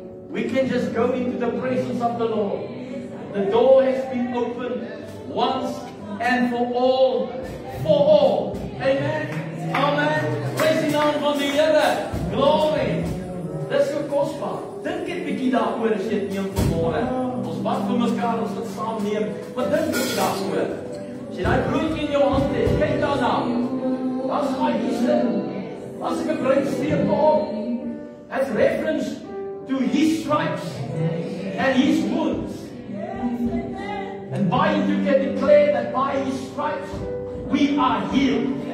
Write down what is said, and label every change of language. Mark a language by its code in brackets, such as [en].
[en] We can just go into the presence of the Lord. The door has been opened once and for all. For all. Amen. Amen. [af] Praise die naam van die Here. Glory. Dis so kosbaar. Dink net 'n bietjie daaroor as jy dit neem vanmôre. Ons bid vir mekaar, ons gaan saam neem. Maar dink net daaroor. As jy daai broodjie in jou hand het, kyk daarna. Daar's my Jesus. As ek 'n bruidsteep op. [en] As reference to his stripes and his wounds. And by it you can declare that by his stripes we are healed.